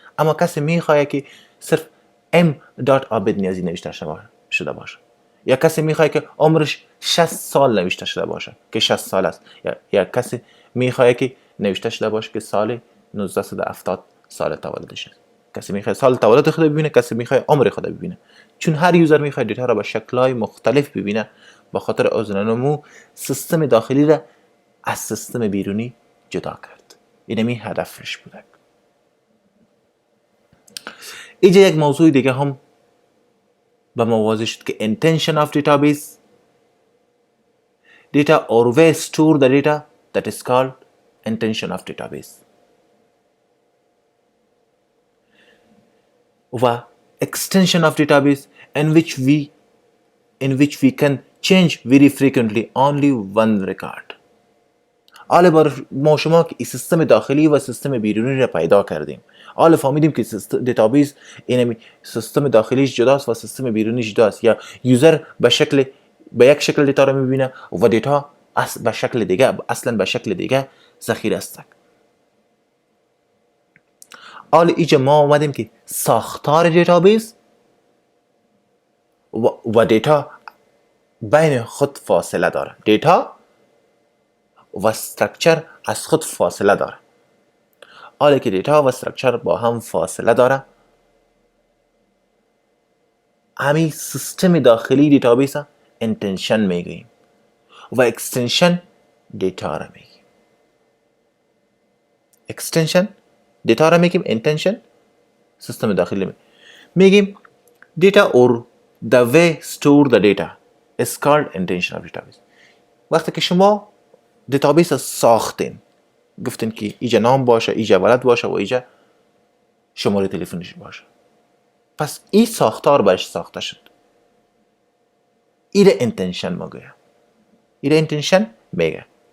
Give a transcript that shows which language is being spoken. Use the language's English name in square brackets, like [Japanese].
[Persian] اما کسی میخواد که صرف عابد نیازی نوشته شده باشه، یا کسی میخواد که عمرش 60 سال نوشته شده باشه که 60 سال است، یا کسی میخواد که نوشته شده باشه که سال 1970 سال تولدش است. کسی میخواد سال تولد خود ببینه، کسی میخواد عمر خود ببینه. چون هر یوزر میخواد دیتا را به شکل‌های مختلف ببینه، به خاطر ازنمو سیستم داخلی را از سیستم بیرونی جدا کرد. اینمی هدفش بوده. اینجا یک موضوع دیگه هم به ما واضح شد که [English] intention of database data or where store the data, that is called intention of database. [Persian] و [English] extension of database in which we can change very frequently only one record. [Persian] حالا بر ما شما که این سیستم داخلی و سیستم بیرونی را پیدا کردیم، حالا فهمیدیم که دیتابیس اینمی سیستم داخلیش جداست و سیستم بیرونیش جداست، یا یوزر به یک شکل دیتا را میبینه و دیتا به شکل دیگه، اصلا به شکل دیگه ذخیره است. حالا اینجا ما اومدیم که ساختار دیتابیس و دیتا بین خود فاصله داره. دیتا و استرکچر از خود فاصله داره. حالا که دیتا و استرکچر با هم فاصله داره، همین سیستم داخلی دیتابیس اینتنشن میگیم و اکستنشن دیتا را میگیم. اکستنشن دیتا را میگیم، اینتنشن سیستم داخلی میگیم. [English] Data or the way store the data is called intention of database. [Persian] وقتی که شما دیتابیس ساختین، گفتین که ایجا نام باشه، ایجا ولد باشه و ایجا شماره تلفنش باشه، پس این ساختار برش ساخته شد. ایره اینتنشن میگه. ایره اینتنشن میگه.